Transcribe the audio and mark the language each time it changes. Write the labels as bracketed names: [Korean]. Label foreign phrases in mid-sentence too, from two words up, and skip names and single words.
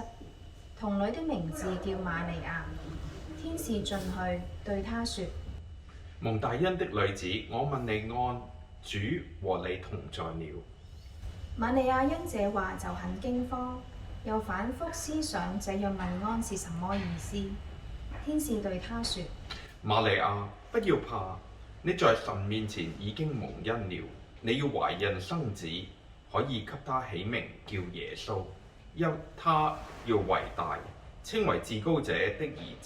[Chinese] 童女的名字叫瑪利亞。天使進去對她說： 蒙大恩的女子，我問你安，主和你同在了。瑪利亞因這話就很驚慌，又反覆思想這樣問安是什麼意思。天使對她說： 瑪利亞，不要怕，你在神面前已經蒙恩了。你要懷孕生子，可以給他起名叫耶穌，因他要為大，稱為至高者的兒子。